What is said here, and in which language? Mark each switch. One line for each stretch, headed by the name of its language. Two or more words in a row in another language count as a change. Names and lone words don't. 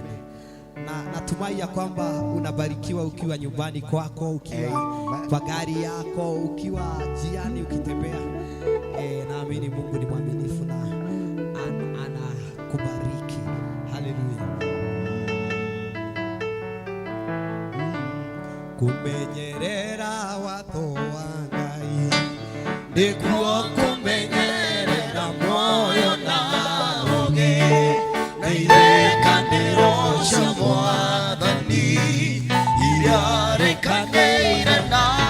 Swahili: Na natumai ya kwamba unabarikiwa ukiwa nyumbani kwako, ukiwa kwa gari yako, ukiwa jiani ukitembea. Naamini Mungu ni mwaminifu na anakubariki. Hallelujah.
Kikuyu: Kumenyerera watho wa Ngai ndikuo kumenyerera moyo na roge na irekaniro cia Mwathani iria rekanĩire na